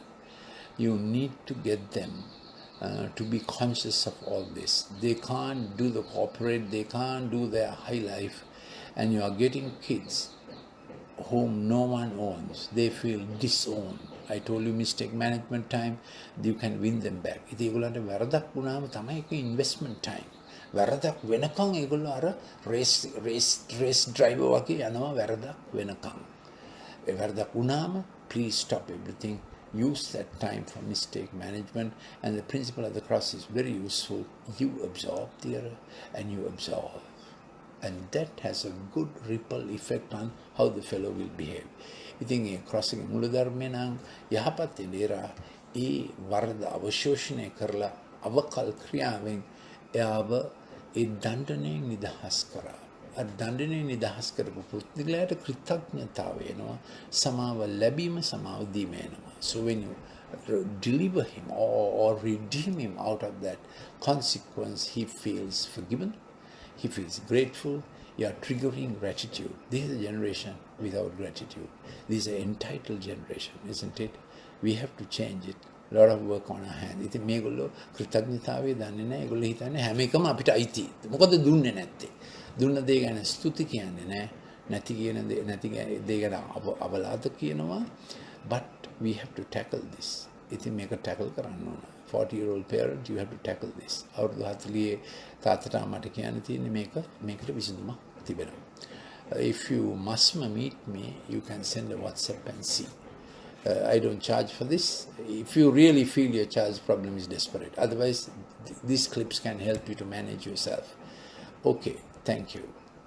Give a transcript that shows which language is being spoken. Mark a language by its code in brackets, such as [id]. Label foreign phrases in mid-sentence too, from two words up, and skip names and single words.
[en] You need to get them to be conscious of all this. They can't do the corporate, they can't do their high life, and you are getting kids whom no one owns. They feel disowned. I told you mistake management time, you can win them back. [si] ඉතින් ඒගොල්ලන්ට වැරදක් වුණාම තමයි ඒක [en] investment time. [si] වැරදක් වෙනකන් ඒගොල්ලෝ අර [en] race driver [si] වගේ යනවා වැරදක් වෙනකන්. ඒ වැරදක් වුණාම [en] please stop everything use that time for mistake management, and the principle of the cross is very useful. You absorb the error and you absolve. And that has a good ripple effect on how the fellow will behave. [si] ඉතින් ඒ cross එකේ මුල ධර්මේ නම් යහපත් ඉඳලා ඒ වරද අවශෝෂණය කරලා අවකල් ක්‍රියාවෙන් එයාව ඒ දණ්ඩණයෙන් නිදහස් කරා. දණ්ඩණයෙන් නිදහස් කරපු පුද්ගලයාට කෘතඥතාව වෙනවා. සමාව ලැබීම සමාව දීම වෙනවා. [en] So when you deliver him or redeem him out of that consequence, he feels forgiven, he feels grateful. You are triggering gratitude. This is a generation without gratitude. This is an entitled generation, isn't it? We have to change it. A lot of work on our hands. [si] ඉතින් මේගොල්ලෝ කෘතඥතාවය දන්නේ නැහැ. ඒගොල්ලෝ හිතන්නේ හැම එකම අපිට අයිති. මොකද දුන්නේ නැත්තේ. දුන්න දේ ගැන ස්තුති කියන්නේ නැහැ. නැති දේ ගැන අවලාද කියනවා. [en] But we have to tackle this. [si] ඉතින් මේක tackle කරන්න ඕන. [en] 40-year-old parent, you have to tackle this. [si] අවුරුදු 40 තාත්තට මට කියන්න තියෙන්නේ මේකට විසඳුමක් තිබෙනවා. [en] If you must meet me, you can send a WhatsApp and see. I don't charge for this. If you really feel your child's problem is desperate. Otherwise, these clips can help you to manage yourself. Okay, thank you.